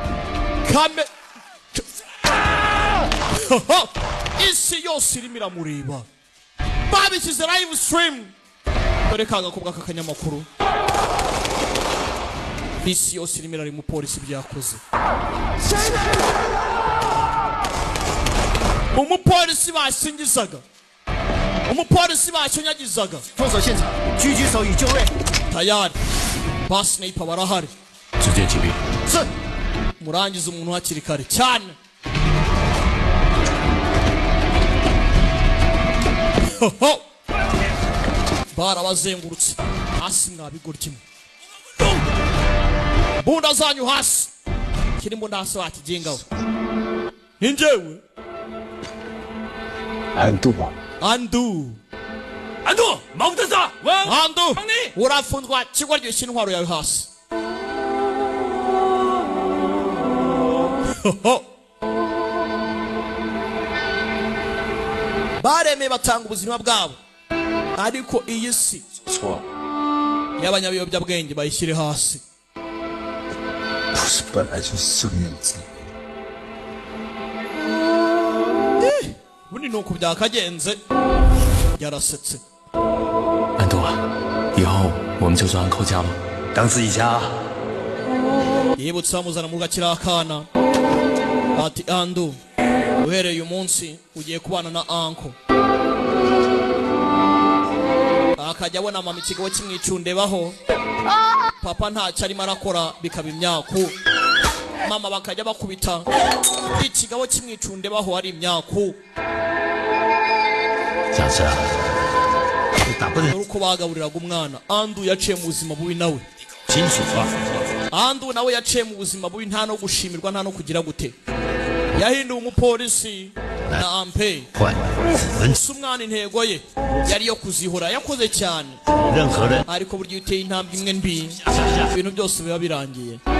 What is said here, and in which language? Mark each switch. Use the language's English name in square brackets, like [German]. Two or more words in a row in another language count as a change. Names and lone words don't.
[Kinyarwanda] isi yose irimo iramureba babishyize [English] live stream [Kinyarwanda] dore kanga kubwa kakanyamakuru isi yose irimo irareba umupolisi byakoze umupolisi basingizaga umupolisi bacunyagizaga [Chinese] 封锁现场，狙击手已就位。 [Kinyarwanda] tayari basniper barahari [Chinese] 直接击毙。 [Kinyarwanda] 是 murangiza umuntu hakiri kare cyane barabazengurutse hasi mwabigoryi bunda zanyu hasi kirimo ndase wakigengaho ninjewe Andu. Andu. Andu. Maudeza, Andu, urafunzwa kigwa ry'ishyira intwaro yawe hasi. Baremeye batanga ubuzima bwabo, ariko iyi si y'abanyabiyobyabwenge bayishyire hasi. [Chinese] 不是本来就是这个样子。 [Kinyarwanda] Bundi nuko byakagenze yarasetse. [Chinese] 安度啊，以后我们就做安扣家吧，当自己家。 [Kinyarwanda] Yibutsa amuzana mu gakira akana. Ati Andu, uhereye umunsi ugiye kubana na anko. Akajya abona mama ikigo kimwicundebaho. Papa ntacyo arimo arakora bikaba imyaku. Mama bakajya bakubita ikigabo kimwicundebaho ari imyaku. [Chinese] 小子，你打不能。 [Kinyarwanda] Uko bagaburiraga umwana, Andu yaciye mu buzima bubi nawe. [Chinese] 金属化。 [Kinyarwanda] Andu nawe yaciye mu buzima bubi nta no gushimirwa nta no kugira gute. Yahinduye umupolisi na ampe. Umwana intego ye yari yo kuzihora yakoze cyane. Ariko buryo uteye intambwe imwe mbi ibintu byose biba birangiye.